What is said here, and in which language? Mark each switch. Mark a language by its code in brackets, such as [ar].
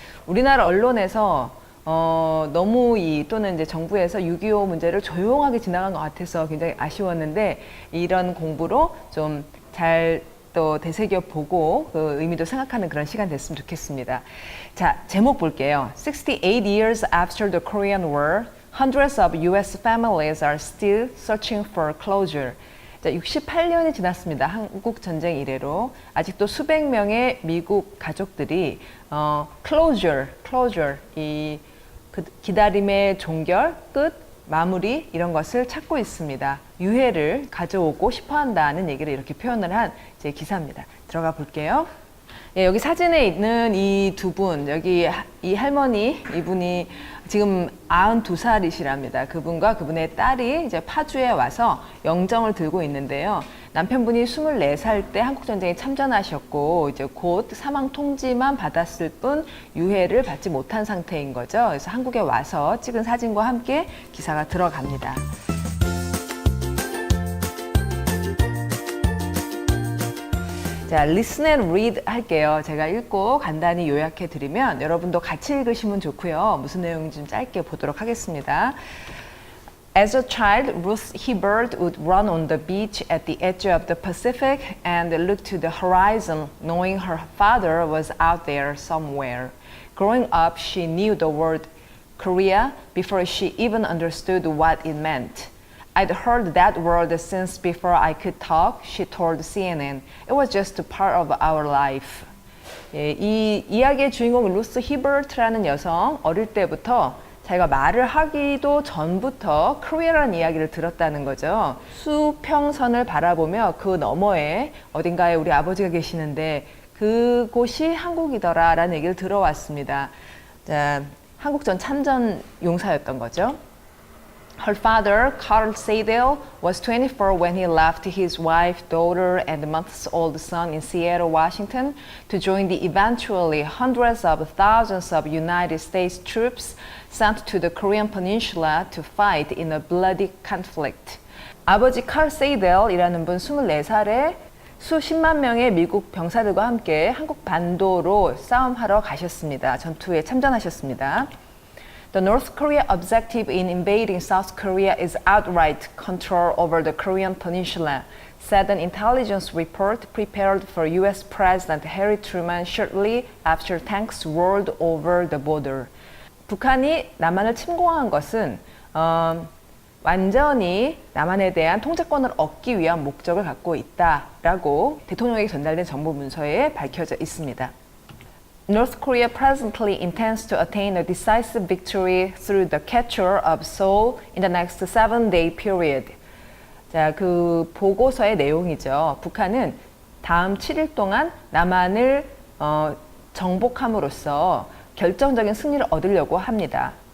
[ko] 우리나라 언론에서 너무 또는 이제 정부에서 6.25 문제를 조용하게 지나간 것 같아서 굉장히 아쉬웠는데, 이런 공부로 좀 잘 또 되새겨 보고 그 의미도 생각하는 그런 시간 됐으면 좋겠습니다. 자, 제목 볼게요. [en] 68 years after the Korean War, hundreds of US families are still searching for closure. [ko] 자, 68년이 지났습니다. 한국 전쟁 이래로 아직도 수백 명의 미국 가족들이 closure, 이 기다림의 종결, 끝, 마무리 이런 것을 찾고 있습니다. 유해를 가져오고 싶어한다는 얘기를 이렇게 표현을 한 제 기사입니다. 들어가 볼게요. 예, 여기 사진에 있는 이 두 분, 여기 이 할머니, 이분이 지금 92살이시랍니다. 그분과 그분의 딸이 이제 파주에 와서 영정을 들고 있는데요. 남편분이 24살 때 한국전쟁에 참전하셨고, 이제 곧 사망 통지만 받았을 뿐 유해를 받지 못한 상태인 거죠. 그래서 한국에 와서 찍은 사진과 함께 기사가 들어갑니다. 자, [en] listen and read [ko] 할게요. 제가 읽고 간단히 요약해 드리면 여러분도 같이 읽으시면 좋고요. 무슨 내용인지 좀 짧게 보도록 하겠습니다. [en] As a child, Ruth Hibbert would run on the beach at the edge of the Pacific and look to the horizon, knowing her father was out there somewhere. Growing up, she knew the word Korea before she even understood what it meant. I'd heard that word since before I could talk, she told CNN. It was just a part of our life. [ko] 예, 이 이야기의 주인공 루스 히버트라는 여성, 어릴 때부터 자기가 말을 하기도 전부터 코리아라는 이야기를 들었다는 거죠. 수평선을 바라보며 그 너머에 어딘가에 우리 아버지가 계시는데 그곳이 한국이더라 라는 얘기를 들어왔습니다. 자, 한국전 참전 용사였던 거죠. [en] Her father, Carl Seidel, was 24 when he left his wife, daughter, and months-old son in Seattle, Washington, to join the eventually hundreds of thousands of United States troops sent to the Korean Peninsula to fight in a bloody conflict. [ko] 아버지 칼 세이델이라는 분 24살에 수십만 명의 미국 병사들과 함께 한국 반도로 싸움하러 가셨습니다. 전투에 참전하셨습니다. [en] The North Korea objective in invading South Korea is outright control over the Korean peninsula, said an intelligence report prepared for US President Harry Truman shortly after tanks rolled over the border. [ko] 북한이 남한을 침공한 것은 완전히 남한에 대한 통제권을 얻기 위한 목적을 갖고 있다라고 대통령에게 전달된 정보 문서에 밝혀져 있습니다. [en] North Korea presently intends to attain a decisive victory through the capture of Seoul in the next 7-day period. [ko] 자, 그 보고서의 내용이죠. 북한은 다음 7일 동안 남한을 정복함으로써 결정적인 승리를 얻으려고 합니다.